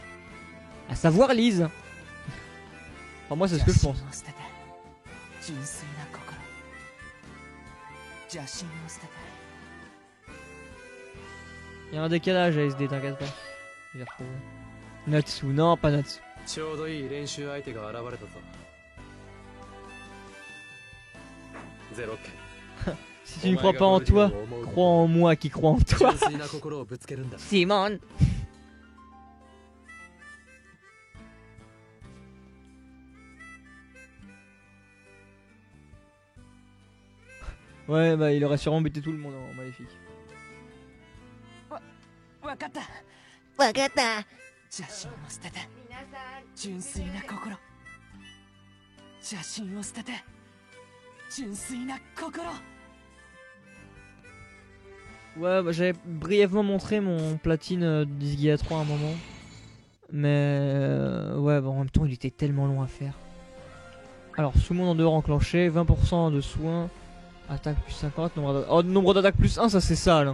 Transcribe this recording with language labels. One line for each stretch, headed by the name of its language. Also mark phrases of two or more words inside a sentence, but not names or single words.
French: À savoir Lise. Enfin, moi, c'est ce que je pense. Il y a un décalage à SD, t'inquiète pas. Je vais retrouver. Natsu, non, pas Natsu.
Japanese: ちょうどいい練習相手が現れたぞ。ゼロケン。
French: Si tu ne crois pas en toi, crois en moi qui crois en toi.
Japanese: 純粋な心をぶつけるんだ。
French: Simon. Ouais, bah il aurait sûrement buté tout le monde en maléfique.
Japanese: わかった。わかった。邪心を捨てて純粋な心。邪心を捨てて純粋な心。
French: Ouais, bah, j'avais brièvement montré mon platine Disgaea 3 à un moment. Mais ouais, bah, en même temps, il était tellement long à faire. Alors, sous-monde en dehors enclenché, 20% de soins, attaque plus 50, nombre d'attaques plus 1, ça c'est sale.